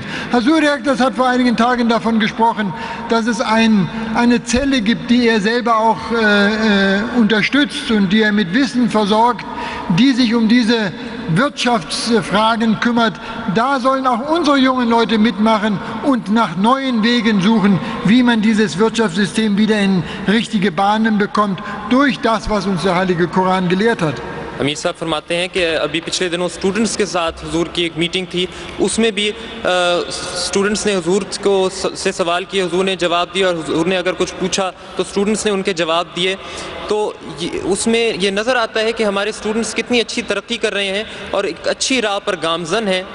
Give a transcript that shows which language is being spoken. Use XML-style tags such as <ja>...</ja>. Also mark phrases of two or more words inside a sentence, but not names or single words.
<de>Herr Suryak, das hat vor einigen Tagen davon gesprochen, dass es eine Zelle gibt, die er selber auch unterstützt und die er mit Wissen versorgt, die sich um diese Wirtschaftsfragen kümmert. Da sollen auch unsere jungen Leute mitmachen und nach neuen Wegen suchen, wie man dieses Wirtschaftssystem wieder in richtige Bahnen bekommt, durch das, was uns der Heilige Koran gelehrt hat.</de> <ur>امیر صاحب فرماتے ہیں کہ ابھی پچھلے دنوں اسٹوڈنٹس کے ساتھ حضور کی ایک میٹنگ تھی، اس میں بھی اسٹوڈنٹس نے حضور کو سے سوال کیے، حضور نے جواب دیا اور حضور نے اگر کچھ پوچھا تو اسٹوڈنٹس نے ان کے جواب دیے. تو اس میں یہ نظر آتا ہے کہ ہمارے اسٹوڈنٹس کتنی اچھی ترقی کر رہے ہیں اور ایک اچھی راہ پر گامزن ہیں.</ur>